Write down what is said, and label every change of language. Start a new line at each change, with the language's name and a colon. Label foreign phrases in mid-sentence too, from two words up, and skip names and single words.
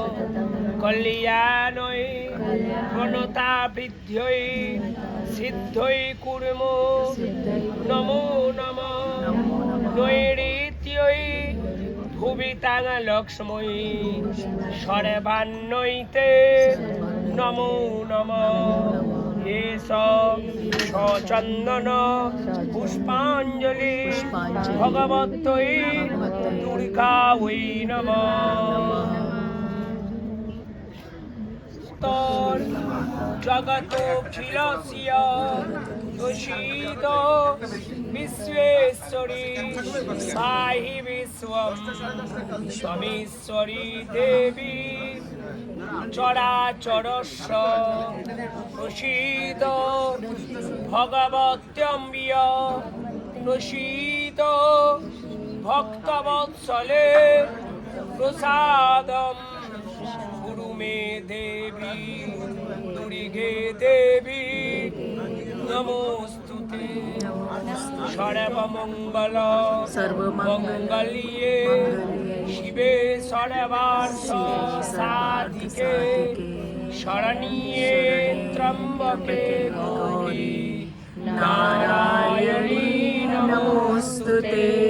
Sanskrit: কল্যাণৈ প্রণতাবৃদ্ধ্যৈ সিদ্ধৈ কুর্মো নমো নমঃ নৈঋত্যৈ ভুবিতাং লক্ষ্মৈ সর্বান্নৈতে নমো নমঃ এষ সচন্দন পুষ্পাঞ্জলি ভগবত্তৈ দুর্গাওৈ নমঃ। স্তর জগতোখিলস্য তুষিত বিশ্বেশ্বরী পাহি বিশ্বম স্বমীশ্বরী দেবী চরাচরস্য প্রসীদ ভগবত্যম্বিয় প্রসীদ ভক্তবৎসলে প্রসাদম গুরু মে দেবী দুর্গে দেবী নমস্তুতে সর্বমঙ্গল মঙ্গল্যে শিবে সর্বার্থ সাধিকে শরণ্যে ত্র্যম্বকে গৌরী নারায়ণী নমস্তুতে